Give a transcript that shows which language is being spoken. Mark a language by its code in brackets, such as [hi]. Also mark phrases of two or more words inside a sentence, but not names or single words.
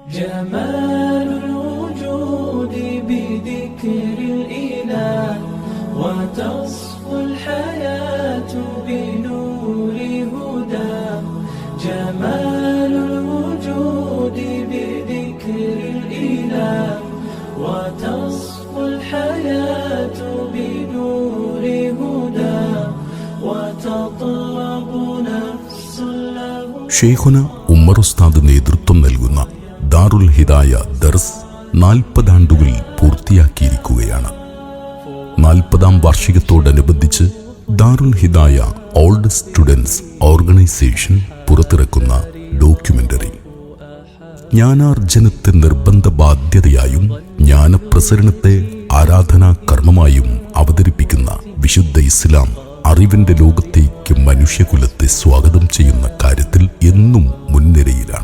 [ar] جمال الوجود بذكر الإله وتصفو الحياة بنور هدى جمال الوجود بذكر الإله وتصفو الحياة بنور هدى وتطلب نفس له. [ml] ഷെയ്ഖുന ഉമ്മർ ഉസ്താദ് നേതൃത്വം നൽകുന്ന ദാറുൽ ഹിദായ ദർസ് 40 ആണ്ടുകൾ പൂർത്തിയാക്കിയിരിക്കുകയാണ്. 40ാം വാർഷികത്തോടനുബന്ധിച്ച് ദാറുൽ ഹിദായ ഓൾഡ് സ്റ്റുഡൻസ് ഓർഗനൈസേഷൻ പുറത്തിറക്കുന്ന ഡോക്യുമെന്ററി ജ്ഞാനാർജനത്തെ നിർബന്ധ ബാധ്യതയായും ജ്ഞാനപ്രസരണത്തെ ആരാധനാ കർമ്മമായും അവതരിപ്പിക്കുന്ന വിശുദ്ധ ഇസ്ലാം അറിവിന്റെ ലോകത്തേക്ക് മനുഷ്യകുലത്തെ സ്വാഗതം ചെയ്യുന്ന കാര്യത്തിൽ എന്നും മുൻനിരയിലാണ്.